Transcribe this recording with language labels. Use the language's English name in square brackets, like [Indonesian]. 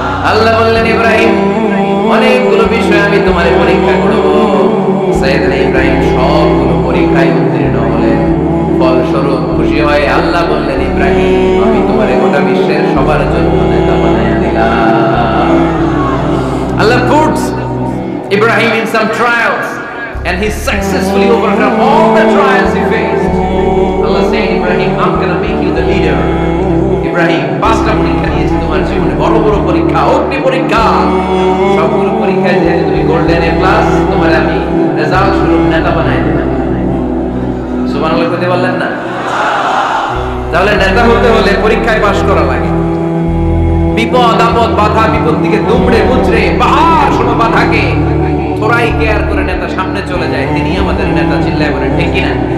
[Bangla] আল্লাহ বললেন, ইব্রাহিম অনেকগুলো বিষয় আমি তোমার পরীক্ষা করব। সাইয়েদনা ইব্রাহিম সবগুলো পরীক্ষায় উত্তীর্ণ হলেন। ফলস্বরূপ খুশি হয়ে আল্লাহ বললেন, ইব্রাহিম আমি তোমার গোটা বিশ্বের সবার জন্য নেতা বানায়া দিলাম। [English] Allah puts Ibrahim in some trials and he successfully overcome all the trials he faced. Allah said, Ibrahim, I'm gonna make you the leader. [Bangla] Ibrahim পাঁচটা পরীক্ষা নিয়েছি তোমার জীবনে, বড় বড় পরীক্ষা, অগ্নি পরীক্ষা। সবগুলো পরীক্ষায় যেহেতু তুমি গোল্ডেন এ প্লাস, তোমার আমি রেজাল্ট স্বরূপ নেতা বানাই দিলাম। সুবহানাল্লাহ কইতে বললেন না? তাহলে নেতা হতে হলে পরীক্ষায় পাশ করা লাগে। বিপদ আপদ বাধা বিপত্তিকে দুমড়ে মুচড়ে পাহাড় সম বাধাকে থোড়াই কেয়ার করে নেতা সামনে চলে যায়, তিনি আমাদের নেতা। চিল্লায় বলেন ঠিক কিনা?